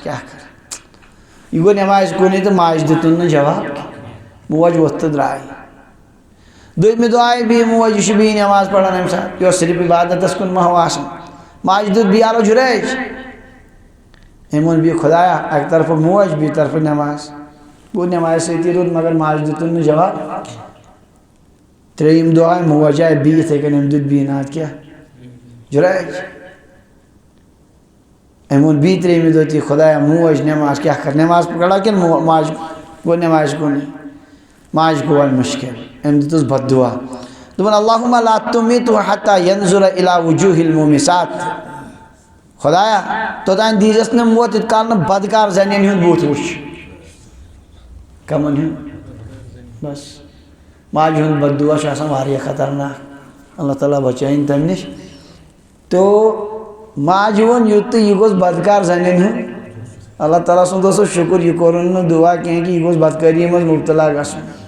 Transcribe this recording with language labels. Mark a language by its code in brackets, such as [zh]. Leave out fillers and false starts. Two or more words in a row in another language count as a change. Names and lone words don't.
[ks] کیٛاہ کر، یہِ گوٚو نٮ۪مازِ کُنٕے تہٕ ماجہِ دیُتُن نہٕ جواب کینٛہہ، موج ووٚتھ تہٕ درٛاے، دوٚیمہِ دۄہ آیہِ بیٚیہِ موج، یہِ چھُ بیٚیہِ نٮ۪ماز پران امہِ ساتہٕ، یہِ اوس صرف عبادتس کُن مہو آسان، ماجہِ دیُت بیٚیہِ آلو جُریج، أمۍ ووٚن بیٚیہِ خۄدایا اکہِ طرفہٕ موج بیٚیہِ طرفہٕ نٮ۪ماز، گوٚو نٮ۪مازِ سۭتی روٗد مگر ماجہِ دیُتُن نہٕ جواب، ترٛیٚیِم دۄہ آے موج آے بیٚیہِ یِتھَے کٔنۍ أمۍ دیُت بیٚیہِ ناد کیٛاہ جُریج، امون بی ترٛیٚیمہِ دۄہ تہِ خۄدایا موج نٮ۪ماز کیٛاہ کَرٕ نٮ۪ماز پَرا کِنہٕ ماجہِ گوٚو نٮ۪مازِ کُنٕے ماجہِ گوٚو وۄنۍ مُشکِل أمۍ دیُتُس بد دُعا دوٚپُن [ar] اللہُمَّ لا تُمِتْهُ حتى ينظر إلى وجوه المومسات [ks] خۄدایا توٚتانۍ دیٖزٮ۪س نہٕ موت یوٗت کال نہٕ بدکار زنٮ۪ن ہُنٛد بُتھ وٕچھ کَمَن ہُنٛد بس ماجہِ ہُنٛد بد دُعا چھُ آسان واریاہ خطرناک اللہ تعالیٰ بچٲیِن تَمہِ نِش تو ماجہِ ووٚن یُتھ تہٕ یہِ گوٚژھ بدکار زنٮ۪ن ہُنٛد اللہ تعالیٰ سُنٛد اوسُس شُکُر یہِ کوٚرُن نہٕ دُعا کینٛہہ کہِ یہِ گوٚژھ بدکٲری منٛز مُبتلا گژھُن